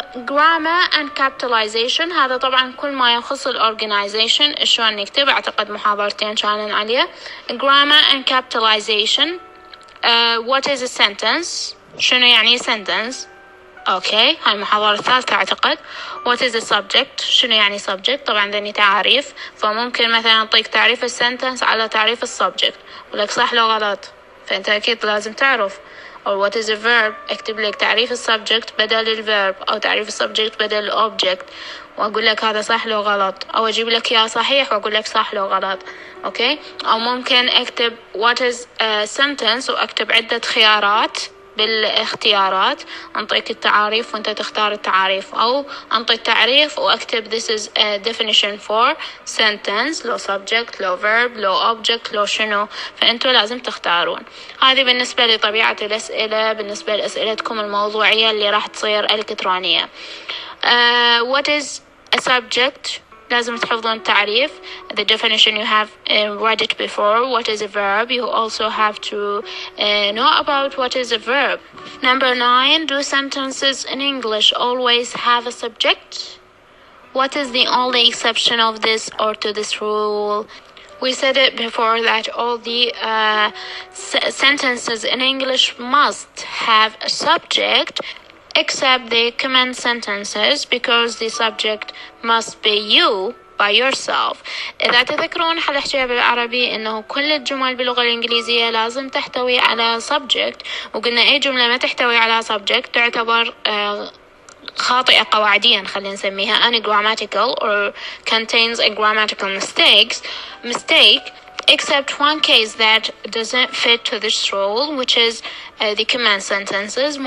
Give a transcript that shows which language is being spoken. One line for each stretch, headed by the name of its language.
Arabic: grammar and capitalization هذا طبعا كل ما يخص الorganization شلون نكتب. اعتقد محاضرتين كانن عليه.
English: grammar and capitalization. What is a sentence؟
Arabic: شنو يعني sentence؟ اوكي هاي المحاضرة الثالثة اعتقد.
English: What is a subject؟
Arabic: شنو يعني subject؟ طبعا ذني تعريف، فممكن مثلا اعطيك تعريف السنتنس على تعريف السبجكت ولك صح لو غلط، فانت اكيد لازم تعرف
English: or what is a verb.
Arabic: اكتب لك تعريف السبجكت بدل الفيرب أو تعريف السبجكت بدل الأوبجكت، وأقول لك هذا صح لو غلط، أو أجيب لك يا صحيح وأقول لك صح لو غلط. أوكي. أو ممكن أكتب
English: what is a sentence
Arabic: وأكتب عدة خيارات بالاختيارات، أنطيك التعاريف وأنت تختار التعاريف، أو أنطي التعريف وأكتب
English: this is a definition for sentence،
Arabic: لو subject لو verb لو object لو شنو، فأنتوا لازم تختارون. هذه بالنسبة لطبيعة الأسئلة، بالنسبة لأسئلتكم الموضوعية اللي راح تصير إلكترونية.
English: What is a subject؟
Arabic: لازم تحفظون التعريف.
English: The definition you have read it before. What is a verb? You also have to know about what is a verb. Number 9, do sentences in English always have a subject? What is the only exception of this or to this rule? We said it before that all the sentences in English must have a subject, except the command sentences, because the subject must be you by yourself.
Arabic: إذا تذكرون حنحكي بالعربي إنه كل الجمل باللغة الإنجليزية لازم تحتوي على subject، وقلنا أي جملة ما تحتوي على subject تعتبر خاطئة قواعديا، خلينا نسميها
English: ungrammatical or contains a grammatical mistake, except one case that doesn't fit to this rule, which is the command sentences.